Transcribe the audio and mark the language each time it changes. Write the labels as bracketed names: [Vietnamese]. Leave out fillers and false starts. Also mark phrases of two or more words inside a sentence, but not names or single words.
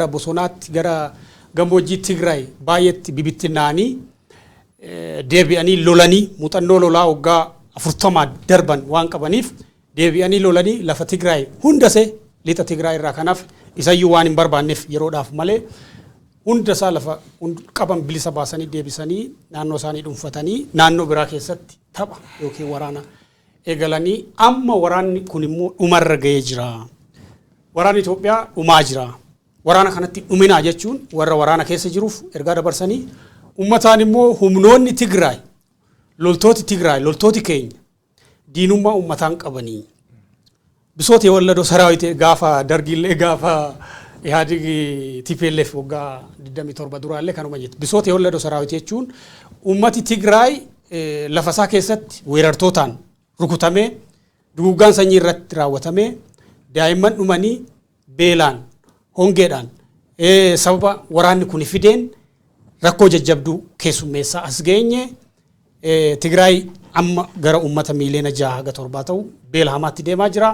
[Oromo] bosonaatti gara gammoojjii Tigraay baay'eetti bibittinnaanii deebi'anii lolanii muuxannoo lolaa waggaa 40 darban waan qabaniif deebi'anii lolanii lafa Tigraay hundase lixa Tigraay irraa kanaaf isayyuu waan hin barbaanneef yeroodhaaf malee hundasaa lafa qaban bilisa baasanii deebisanii naannoo isaanii dhuunfatanii naannoo biraa keessatti tapha yookiin waraana eegalanii amma waraanni kun immoo dhumarra ga'ee jira. Waraanni Itoophiyaa dhumaa jira. Waraana kanatti dhuminaa jechuun warra waraana keessa jiruuf ergaa dabarsanii ummataan immoo humnoonni Tigraay loltooti Tigraay loltooti keenya diinummaa ummataan qabanii bisoota [Amharic] የወለደው ሰራዊት [Oromo] gaafa dargiillee gaafa ኢህአዴግ TPLF waggaa 27 duraallee kanuma jette bisoota [Amharic] የወለደው ሰራዊት [Oromo] jechuun ummati Tigraay lafasaa keessatti weerartootaan rukutamee duguuggaan sanyii irratti raawwatamee daa'imman dhumanii beelaan hongeedhaan sababa waraanni kun fideen rakkoo jajjabduu keessummeessaa as geenye Tigraay amma gara ummata miiliyoona 6-7 ta'u beela hamaatti deemaa jira.